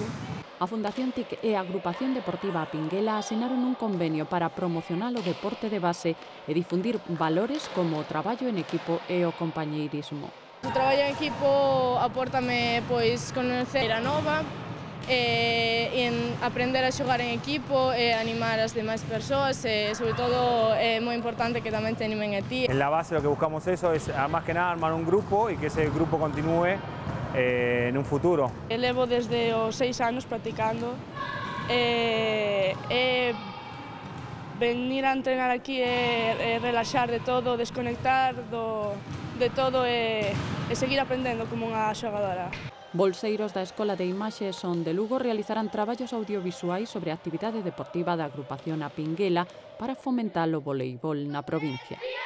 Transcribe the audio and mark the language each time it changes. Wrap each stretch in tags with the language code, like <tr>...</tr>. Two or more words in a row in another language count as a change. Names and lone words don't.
<gl>A Fundación TIC e a Agrupación Deportiva Pinguela asinaron un convenio para promocionar o deporte de base e difundir valores como o traballo en equipo e o compañeirismo. O traballo en equipo apórtame pois conocer a nova, en aprender a xogar en equipo e animar as demais persoas e, sobre todo, é moi importante que tamén te animen a ti.</gl> <es>En la base lo que buscamos eso es, más que nada, armar un grupo y que ese grupo continúe en un futuro.</es> <gl>Levo desde os 6 anos practicando</gl> <es>venir a entrenar</es> <gl>aquí e relaxar de todo, desconectar de todo e seguir aprendendo como unha xogadora. Bolseiros da Escola de Imaxe Son de Lugo realizarán traballos audiovisuais sobre a actividade deportiva da agrupación A Pinguela para fomentar o voleibol na provincia.</gl>